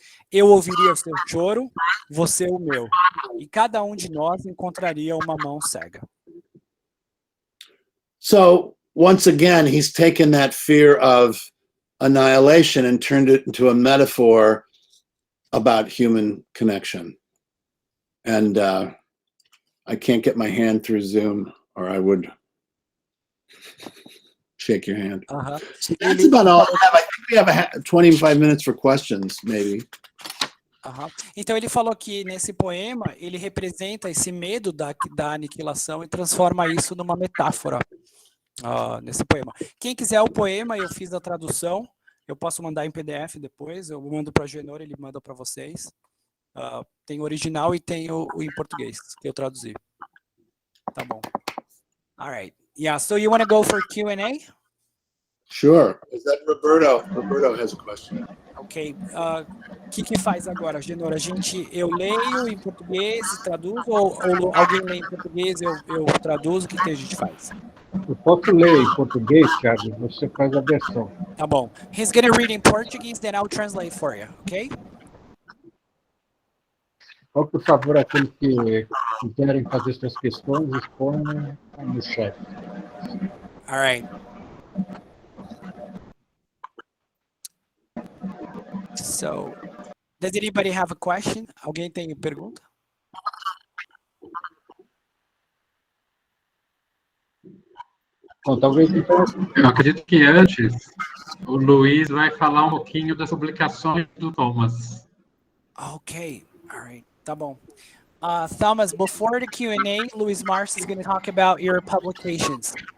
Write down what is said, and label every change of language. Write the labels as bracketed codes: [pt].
[pt] Eu ouviria o seu choro, você o meu, e cada de nós encontraria uma mão cega. [en] So once again, he's taken that fear of annihilation and turned it into a metaphor about human connection. And I can't get my hand through Zoom, or I would shake your hand. So that's about all I have. I think we have 25 minutes for questions, maybe. [pt] Então ele falou que nesse poema ele representa esse medo da aniquilação e transforma isso numa metáfora nesse poema. Quem quiser o poema, eu fiz a tradução, eu posso mandar em PDF depois, eu mando para o Agenor, ele manda para vocês. Tem o original e tem o em português, que eu traduzi. Tá bom. [en] All right. Yeah, so you want to go for Q&A? Sure. Is that Roberto? Roberto has a question. [pt] Ok. O que faz agora, Agenor? Eu leio em português e traduzo, ou alguém lê em português e eu traduzo? O que a gente faz? Eu posso ler em português, Thiago, você faz a versão. Tá bom. [en] He's going to read in Portuguese, then I'll translate for you, ok? [pt] Por favor, aqueles que quiserem fazer suas questões, exponham no chat. [en] All right. So, does anybody have a question? [pt] Alguém tem pergunta? Bom, talvez então. Eu acredito que antes o Luís vai falar um pouquinho das publicações do Thomas. [en] Okay, all right, [pt] tá bom. [en] Thomas, before the Q&A, Luís Márcio is going to talk about your publications.